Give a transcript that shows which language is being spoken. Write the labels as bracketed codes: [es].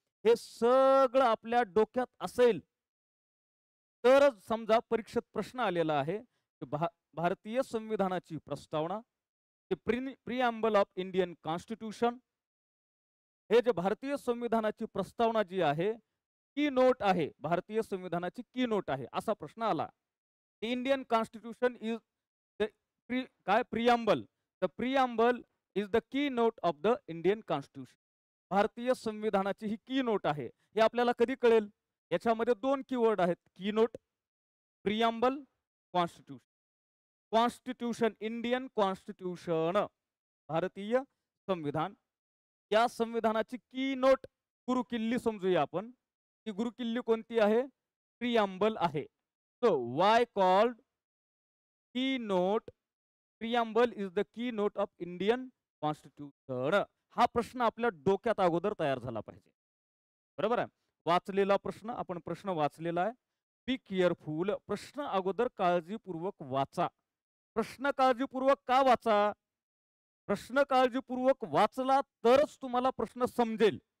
[mr] हे सगळं आपल्या डोक्यात असेल, तरच समजा परीक्षेत प्रश्न आलेला आहे, की भारतीय संविधानाची प्रस्तावना, [en] preamble of Indian constitution, [mr] हे जे भारतीय संविधानाची प्रस्तावना जी आहे, की नोट आहे, भारतीय संविधानाची की नोट आहे, असा प्रश्न आला. [en] Indian constitution is the [mr] काय [en] Preamble. The preamble is the key note of the Indian constitution. [mr] भारतीय संविधानाची ही की नोट आहे. हे आपल्याला कधी कळेल? याच्यामध्ये 2 कीवर्ड आहेत, की note, प्रिअम्बल, constitution. Constitution, Indian constitution, भारतीय संविधान. या संविधानाची की नोट, गुरुकिल्ली समजूया आपण. ती गुरुकिल्ली कोणती आहे? प्रिअम्बल आहे. [en] So why called key note? Preamble is the key note of Indian constitution. [mr] हा प्रश्न आपल्या डोक्यात अगोदर तयार झाला पाहिजे. बरोबर आहे? वाचलेला प्रश्न, आपण प्रश्न वाचलेला आहे. [en] Be careful. [mr] प्रश्न अगोदर काळजीपूर्वक वाचा. प्रश्न काळजीपूर्वक का वाचा? प्रश्न काळजीपूर्वक वाचला तरच तुम्हाला प्रश्न समजेल.